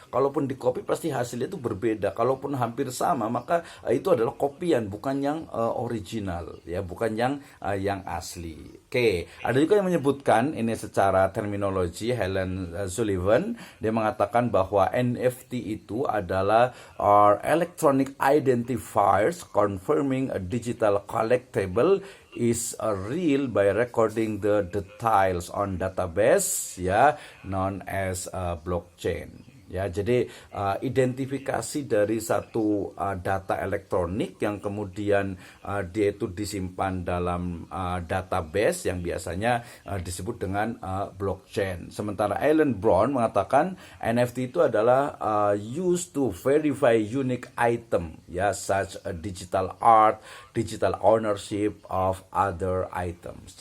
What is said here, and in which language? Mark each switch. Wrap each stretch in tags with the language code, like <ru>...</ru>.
<id>Kalaupun dikopi pasti hasilnya itu berbeda. Kalaupun hampir sama maka itu adalah kopian, bukan yang original ya, bukan yang asli. Oke, ada juga yang menyebutkan ini secara terminologi, Helen Sullivan, dia mengatakan bahwa NFT itu adalah</id> <en>are electronic identifiers confirming a digital collectible is real by recording the details on database, ya, known as blockchain.</en> <id>Ya, jadi identifikasi dari satu data elektronik yang kemudian dia itu disimpan dalam database yang biasanya disebut dengan blockchain. Sementara Alan Brown mengatakan NFT itu adalah</id> <en>used to verify unique item, ya, such a digital art, digital ownership of other items.</en>